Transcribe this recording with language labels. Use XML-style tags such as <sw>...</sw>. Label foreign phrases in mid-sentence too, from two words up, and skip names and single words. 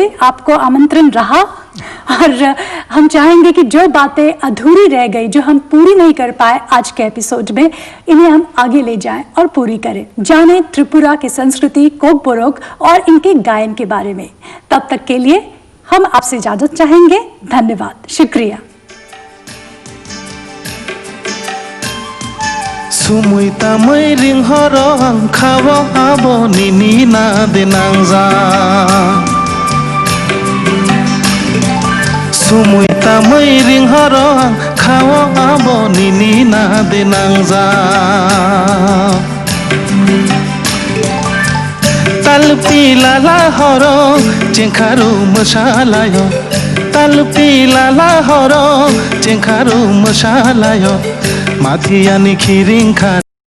<hi>आपको आमंत्रण रहा, और हम चाहेंगे कि जो बातें अधूरी रह गई, जो हम पूरी नहीं कर पाए आज के एपिसोड में, इन्हें हम आगे ले जाएं और पूरी करें। जाने त्रिपुरा की संस्कृति, कोक बोरोक और इनके गायन के बारे में। तब तक के लिए हम आपसे इजाजत चाहेंगे। धन्यवाद, शुक्रिया।</hi> <trp>Sumuita mai ring horong kawo abo nini na denangza. Sumuita mai ring horong kawo abo nini na denangza. ताल पिलाला हर चेंखारु मसालाय ताल पिलाला हर चेंखारु मसालाय माथियानि खिरिंखा</trp>